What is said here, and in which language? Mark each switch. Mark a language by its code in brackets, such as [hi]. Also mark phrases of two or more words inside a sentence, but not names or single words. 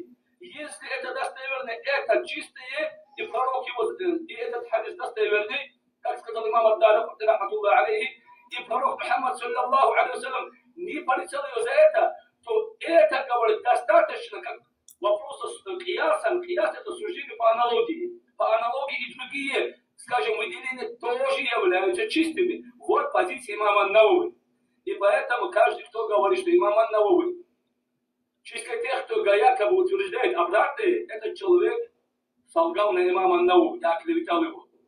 [ru] Если это достоверно, это чистое, и пророк его, и этот хадис достоверный, как сказал имам ад-Даракутни, [ar] رحمة الله عليه, [ru] и пророк Мухаммад [ar] صلى الله عليه وسلم [ru] не порицал его за это, то это, говорит, достаточно, как вопрос киясан, кияс это суждение по аналогии. По аналогии и другие, скажем, выделения тоже являются чистыми. Вот позиция имама ан-Навави. И поэтому каждый, кто говорит, что имам ан-Навави чисто тех, кто якобы утверждает обратное, этот человек солгал на имама ан-Навави, я оклеветал его.